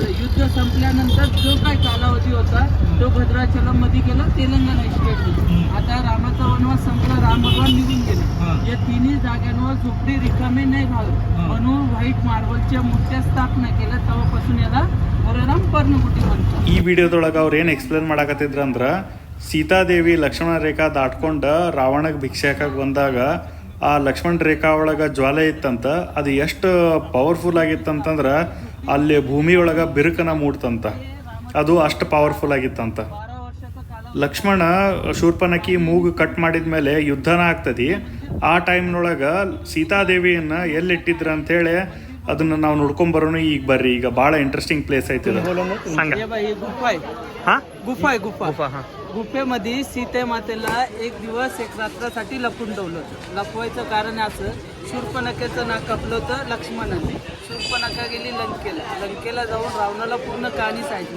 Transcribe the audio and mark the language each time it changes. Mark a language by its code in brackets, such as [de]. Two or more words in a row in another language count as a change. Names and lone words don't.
[mr] युद्ध संपल्यानंतर जो काही कालावधी होता तो भद्राचलम मध्ये गेला, तेलंगणा स्टेट. आता रामाचा वनवास संपला, राम भगवान निघून गेले. या तिन्ही जागांवर झोपडी रिकामी नाही राहत म्हणून व्हाईट मार्बलच्या मूर्त्या स्थापना केल्या. तेव्हापासून याला राम पर्णकुटी म्हणतात. [kn] ಈ ವಿಡಿಯೋದೊಳಗೆ ಅವ್ರು ಏನು ಎಕ್ಸ್ಪ್ಲೇನ್ ಮಾಡಕತ್ತಿದ್ರು ಅಂದ್ರೆ, ಸೀತಾದೇವಿ ಲಕ್ಷ್ಮಣ ರೇಖಾ ದಾಟ್ಕೊಂಡು ರಾವಣಗೆ ಭಿಕ್ಷೆಕಾಗಿ ಬಂದಾಗ ಆ ಲಕ್ಷ್ಮಣ ರೇಖಾ ಒಳಗೆ ಜ್ವಾಲೆ ಇತ್ತಂತ. ಅದು ಎಷ್ಟು ಪವರ್ಫುಲ್ ಆಗಿತ್ತಂತಂದ್ರೆ ಅಲ್ಲಿ ಭೂಮಿಯೊಳಗೆ ಬಿರುಕನ ಮೂಡ್ತಂತ. ಅದು ಅಷ್ಟು ಪವರ್ಫುಲ್ ಆಗಿತ್ತಂತ. ಲಕ್ಷ್ಮಣ ಶೂರ್ಪನಖಿ ಮೂಗು ಕಟ್ ಮಾಡಿದ ಮೇಲೆ ಯುದ್ಧನ ಆಗ್ತದೆ. ಆ ಟೈಮ್ನೊಳಗೆ ಸೀತಾದೇವಿಯನ್ನು ಎಲ್ಲಿಟ್ಟಿದ್ರು ಅಂತೇಳಿ ಅದನ್ನ ನಾವು ನೋಡ್ಕೊಂಡ್ ಬರೋಣ. ಈಗ ಬರ್ರಿ, ಈಗ ಭಾಳ ಇಂಟ್ರೆಸ್ಟಿಂಗ್ ಪ್ಲೇಸ್ ಐತಿ ಇದು. [mr] गुफेमध्ये सीते मातेला 1 दिवस 1 रात्रासाठी लपून ठेवलं होतं. लपवायचं कारण असं, शूर्पणखेचं नाक कापलं होतं लक्ष्मणाने. शूर्पणखा गेली लंकेला जाऊन रावणाला पूर्ण कहाणी सांगितली.